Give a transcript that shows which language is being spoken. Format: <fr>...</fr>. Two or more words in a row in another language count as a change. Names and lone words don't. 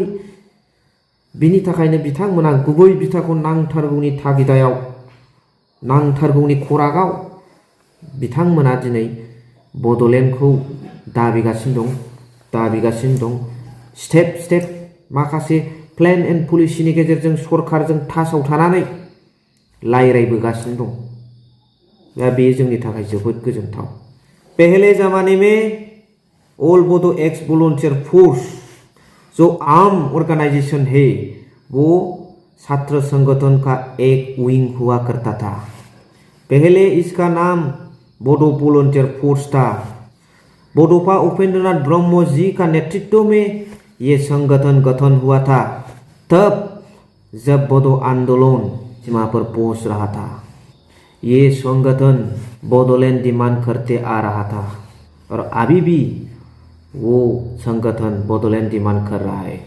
<brx>बिनि थाखायनो बिथांमोना गुबै बिथाखौ नांथारगौनि थागिदायाव, नांथारगौनि खरागाव बिथांमोना दिनै बड'लेण्डखौ दाबिगासिनो दं।</brx> <en>step step</en> <brx>माखासे प्लेन एन्ड पलिसिनि गेजेरजों सरकारजों टाचआव थानानै रायज्लायबोगासिनो दं। दा बेयो जोंनि थाखाय जोबोद गोजोनथाव।</brx> <hi>पहले जमाने में ऑल बोडो एक्स वॉलंटियर फोर्स जो आम ऑर्गेनाइजेशन है, वो छात्र संगठन का एक विंग हुआ करता था। पहले इसका नाम बोडो वॉलंटियर फोर्स था। बोडोफा उपेन्द्रनाथ ब्रह्म जी का नेतृत्व में ये संगठन गठन हुआ था, तब जब बोडो आंदोलन सीमा पर पहुंच रहा था। ये संगठन बडोलैंड डिमांड करते आ रहा था, और अभी भी वो संगठन बडोलैंड डिमांड कर रहा है।</hi>